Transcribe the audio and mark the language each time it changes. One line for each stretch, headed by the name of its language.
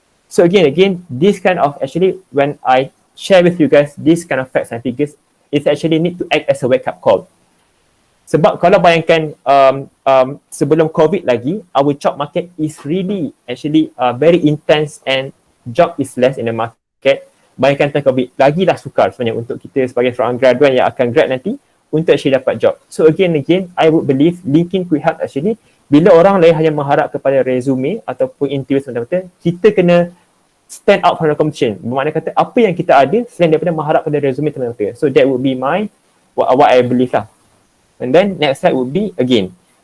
English: So again, this kind of actually, when I share with you guys this kind of facts and figures, it actually need to act as a wake up call.
Malay: Sebab kalau bayangkan sebelum COVID lagi,
English: our job market is really actually very intense and job is less in the market.
Malay: Bayangkan tentang COVID, lagilah sukar sebenarnya untuk kita sebagai seorang graduan yang akan grad nanti untuk actually dapat job.
English: So again, I would believe LinkedIn could help actually.
Malay: Bila orang lain hanya mengharap kepada resume ataupun interview semata-mata, kita kena
English: stand out from the competition.
Malay: Bermakna kata apa yang kita ada selain daripada mengharap pada resume semata-mata.
English: So that would be what I believe lah. And then next slide would be again.